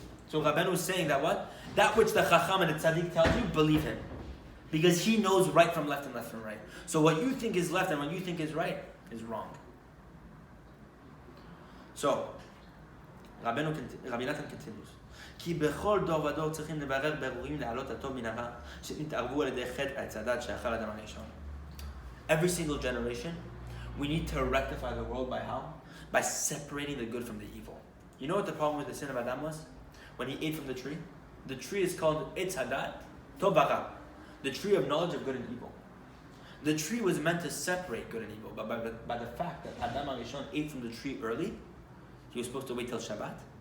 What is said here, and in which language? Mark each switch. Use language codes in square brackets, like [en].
[en] So Rabbeinu is saying that what? That which the chacham and the tzaddik tells you, believe him. Because he knows right from left and left from right. So what you think is left and what you think is right is wrong. So, Rebbe Nathan continues. [he] כי בכל דור ודור צריכים לברר ברורים להעלות הטוב מן הרע שנתערבו על ידי חטא עץ הדת שאכל אדם הראשון. [en] Every single generation, we need to rectify the world by how? By separating the good from the evil. You know what the problem with the sin of Adam was? When he ate from the tree? The tree is called Etz Hadat Tov V'Ra, the tree of knowledge of good and evil. The tree was meant to separate good and evil, but by the fact that Adam HaRishon ate from the tree early, he was supposed to wait till Shabbat.